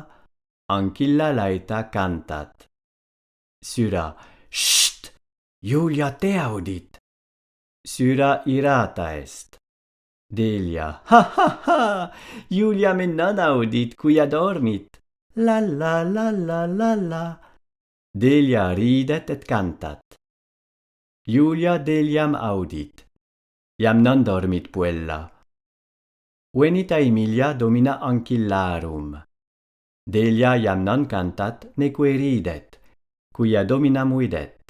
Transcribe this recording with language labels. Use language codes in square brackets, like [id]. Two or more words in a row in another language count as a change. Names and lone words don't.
[la] Ancilla laeta cantat. Syra. Sht! Julia te audit. Syra irata est. Delia. Ha ha ha! Julia me non audit quia dormit. La la la la la la. Delia ridet et cantat. Julia Deliam audit. Iam non dormit puella. Venit Aemilia domina ancillarum. Delia iam non cantat neque ridet, quia dominam videt.